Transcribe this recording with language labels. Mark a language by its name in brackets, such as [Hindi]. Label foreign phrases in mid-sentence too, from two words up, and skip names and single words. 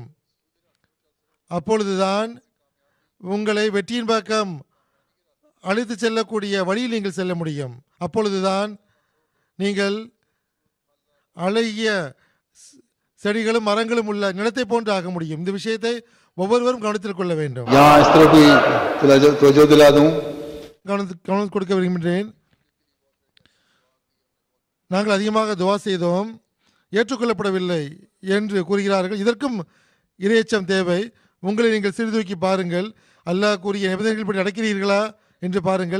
[Tamil] அப்பொழுதுதான் உங்களை வெற்றியின் பக்கம் அழைத்து செல்லக்கூடிய வழியில் நீங்கள் செல்ல முடியும். அப்பொழுதுதான் நீங்கள் அழகிய செடிகளும் மரங்களும் உள்ள நிலத்தை போன்று ஆக முடியும். இந்த விஷயத்தை ஒவ்வொருவரும் கவனத்தில் கொள்ள வேண்டும். [Hindi] यहाँ इस तरफ भी तवज्जो दिला दूं। [Tamil] கவனம் கொடுக்க விரும்புகின்றேன். நாங்கள் அதிகமாக துவா செய்தோம், ஏற்றுக்கொள்ளப்படவில்லை என்று கூறுகிறார்கள். இதற்கும் இறையச்சம் தேவை. உங்களை நீங்கள் சீர்தூக்கி பாருங்கள். அல்லாஹ் கூறிய நிபந்தனைகள் படி நடக்கிறீர்களா என்று பாருங்கள்.